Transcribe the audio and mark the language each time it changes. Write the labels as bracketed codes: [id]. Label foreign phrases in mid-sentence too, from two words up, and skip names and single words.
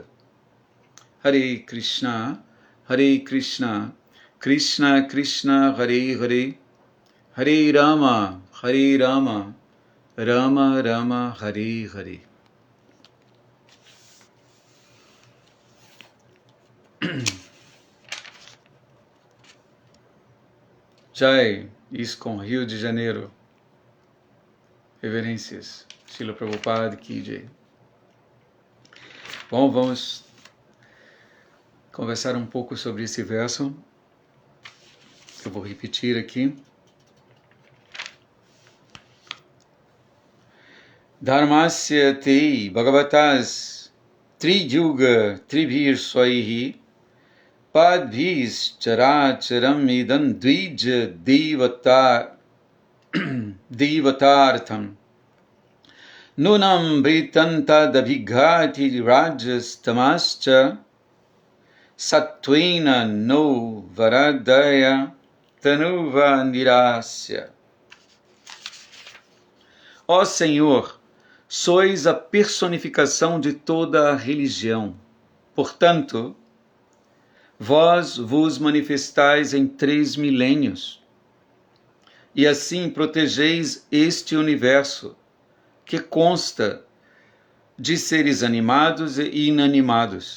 [pt] Hare Krishna, Krishna Krishna Hare Hare, Hare Rama, Rama Rama Hare Hare. Jai, ISKCON, Rio de Janeiro. Reverências. Srila Prabhupada [hi] की जय. [pt] Bom, vamos conversar um pouco sobre esse verso. Eu vou repetir aqui. [sa] धर्मस्य ते भगवतस् त्रियुग त्रिभिर् स्वैः पद्भिस् चराचरम् इदं द्विज देवतार्थम् नूनं भृतन्त दभिघाति रजस् तमश्च सत्त्वेन नो वरदया तनुवा निरस्य. [pt] Ó Senhor, sois a personificação de toda a religião. Portanto, vós vos manifestais em 3 milênios, e assim protegeis este universo, que consta de seres animados e inanimados.